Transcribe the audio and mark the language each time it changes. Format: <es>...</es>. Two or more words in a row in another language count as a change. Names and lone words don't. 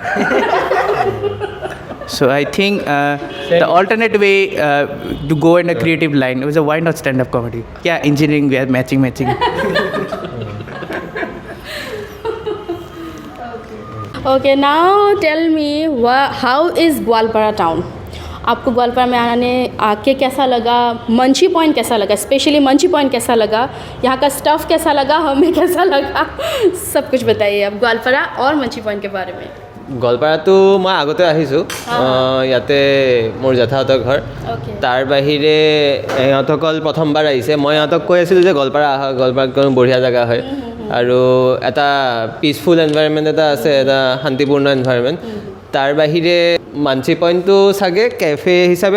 <en>So I think the alternate way to go in a creative line was why not stand-up comedy? Yeah, engineering we are matching. Okay, now tell me how is Gwalpara town?</en> <hi>आपको ग्वालपारा में आके कैसा लगा मंची पॉइंट कैसा लगा स्पेशली मंची पॉइंट कैसा लगा यहाँ का स्टफ़ कैसा लगा हमें कैसा लगा सब कुछ बताइए आप ग्वालपारा और मंची पॉइंट के बारे में</hi> <as>গোৱালপাৰাটো মই আগতে আহিছোঁ ইয়াতে মোৰ জেঠাহঁতৰ ঘৰ তাৰ বাহিৰে ইহঁতসকল প্ৰথমবাৰ আহিছে মই ইহঁতক কৈ আছিলোঁ যে গোৱালপাৰা আহা গোৱালপাৰাত কোনো বঢ়িয়া জেগা হয় আৰু এটা</as> <en>peaceful environment</en> <as>এটা আছে এটা শান্তিপূৰ্ণ এনভাইৰনমেণ্ট তাৰ বাহিৰে মাঞ্চি পইণ্টটো চাগে কেফে হিচাপে</as>